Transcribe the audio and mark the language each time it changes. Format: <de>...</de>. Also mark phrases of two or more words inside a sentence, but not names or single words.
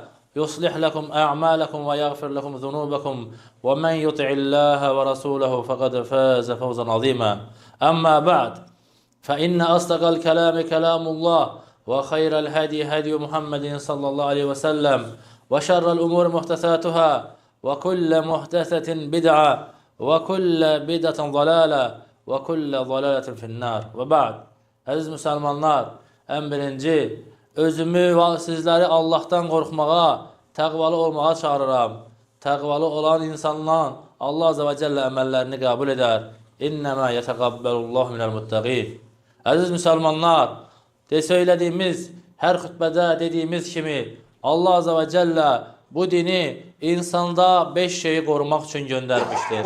<ar>يصلح لكم أعمالكم ويغفر لكم ذنوبكم ومن يطع الله ورسوله فقد فاز فوزا عظيما أما بعد فإن أصدق الكلام كلام الله وخير الهدي هدي محمد صلى الله عليه وسلم وشر الأمور محدثاتها وكل محدثة بدعة وكل بدعة ضلالة وكل ضلالة في النار وبعد.</ar> <az>Əziz müsəlmanlar, ən birinci özümü və sizləri Allahdan qorxmağa, təqvalı olmağa çağırıram. Təqvalı olan insanlar Allah Azze ve Celle əməllərini qəbul edər.</az> <ar>إنما يتقبل الله من المتقين.</ar> <az>Əziz müsəlmanlar, söylədiyimiz, hər xütbədə dediyimiz kimi Allah Azze ve Celle bu dini insanda 5 şeyi qorumaq üçün göndərmişdir.</az>